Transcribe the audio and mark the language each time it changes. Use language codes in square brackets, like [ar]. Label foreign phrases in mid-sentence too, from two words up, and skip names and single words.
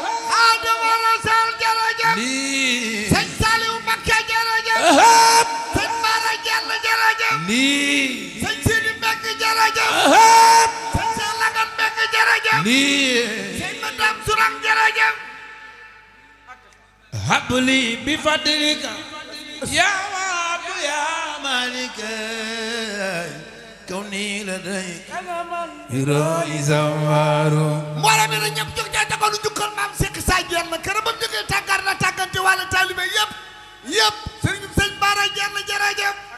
[wo] Xaadimu Rasuul jërëjëf. Lii. Sëñ Saliou Mbacke jërëjëf. Ahab. Sëñ Bara Dieng jërëjëf. Lii. Sëñ Sidi Mbacke jërëjëf. Ahab. Sëñ Cheikh Lagat Mbacke jërëjëf. Lii. Sëñ Madame Sourang jërëjëf. [ar] هب لي بفضلك يا وهاب يا مالك كوني لديك رائي زوار. [wo] Mbooloo mi nag ñëpp jóg ca taxaw lu jukkal maam Seck Sa Dieng la keroog ba mu jógee tàggat la tàggante wàllu taalibe yëpp yëpp Serigne Sëñ Bara Dieng la jërëjëf.